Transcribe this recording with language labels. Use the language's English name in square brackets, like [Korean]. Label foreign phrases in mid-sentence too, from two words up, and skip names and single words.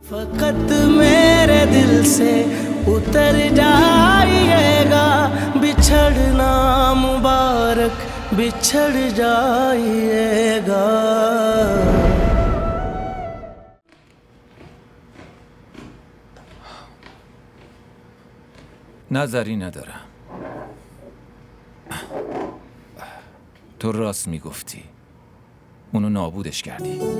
[Hindi] फकत मेरे दिल से उतर जाइएगा, बिछड़ना मुबारक बिछड़ जाइएगा. [Persian] نظری ندارم. تو راست میگفتی. اونو نابودش کردی.